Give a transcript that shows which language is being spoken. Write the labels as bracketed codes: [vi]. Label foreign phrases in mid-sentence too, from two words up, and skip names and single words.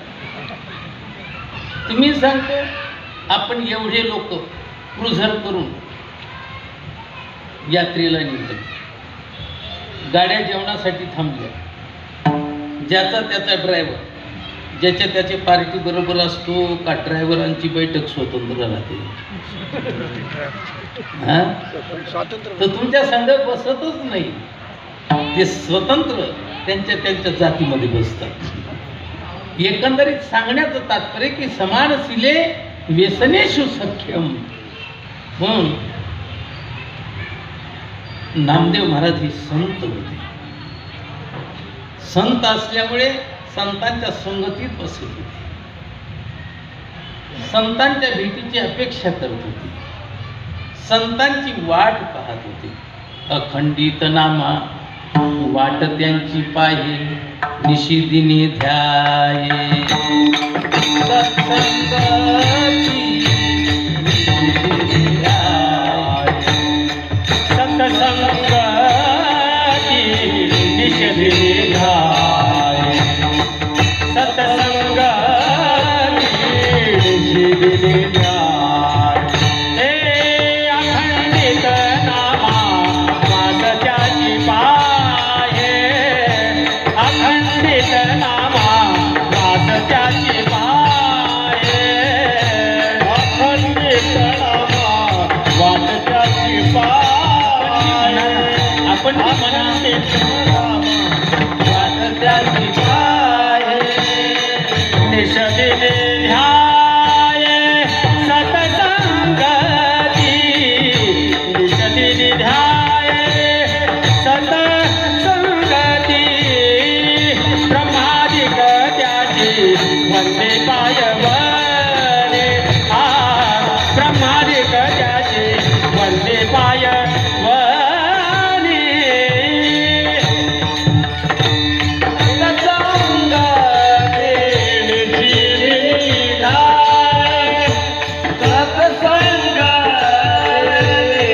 [mr] तुम्ही सांगतो आपण एवढे लोक क्रुझर करून यात्रेला निघाले, गाड्या जेवणासाठी थांबल्या, ज्याचा त्याचा ड्रायव्हर ज्याच्या त्याच्या पार्टी बरोबर असतो का ड्रायव्हरांची बैठक स्वतंत्र राहते? तर तुमच्या संघ बसतच नाही, ते स्वतंत्र त्यांच्या त्यांच्या जातीमध्ये बसतात. एकंदरीत सांगण्याचं तात्पर्य की [sa] समानशिले व्यसनेषु सख्यम. [mr] म्हणून नामदेव महाराज हे संत होते. संत असल्यामुळे संतांच्या संगतीत बसत होते, संतांच्या भेटीची अपेक्षा करत होते, संतांची वाट पाहत होते. अखंडित नामा वाट त्यांची पाहे, निशिदिनी ध्याये सत्संगती निशिदिनी ध्याये, सत्संगती निशिदिनी ध्याये, सत्संगती निशिदिनी ध्याये. हे अखंडित नामा वास त्याची पाहे, अखंडित नामा वास त्याची पाहे, अखंडित नामा वास त्याची पाहे, आपण अखंडित नामा वास त्याची पाहे, निशिदिनी ध्याये सत्संगती निशिदिनी ध्याये सत्संगती. ब्रह्मादिक त्याची वंदे पायवने, ब्रह्मादिक त्याची वंदे पायवने, सत्संगती निशिदिनी ध्याये सत्संगती.